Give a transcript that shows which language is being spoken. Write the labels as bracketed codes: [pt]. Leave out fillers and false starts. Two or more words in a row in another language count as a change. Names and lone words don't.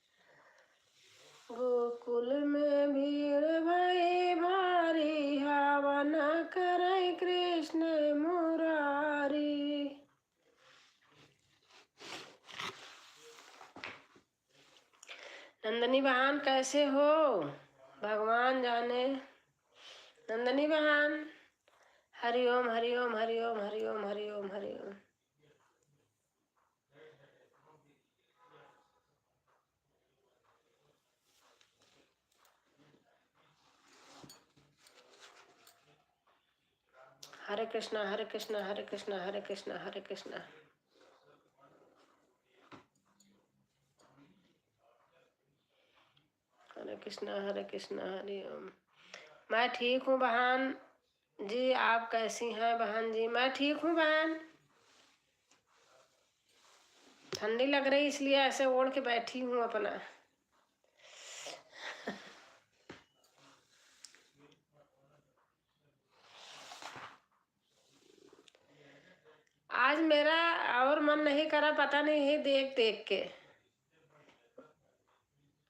[hi] गोकुल में भीड़ भई भारी, हवन करई कृष्ण मुरारी। नंदनी बहन कैसे हो? भगवान जाने। नंदनी बहन हरिओम हरिओम हरिओम हरिओम हरिओम हरिओम। हरे कृष्णा हरे कृष्णा हरे कृष्णा हरे कृष्णा हरे कृष्णा। हरे कृष्णा हरि ओम। मैं ठीक हूँ बहन जी, आप कैसी हैं बहन जी? मैं ठीक हूँ बहन। ठंडी लग रही इसलिए ऐसे ओढ़ के बैठी हूँ अपना। आज मेरा और मन नहीं करा, पता नहीं है, देख देख के।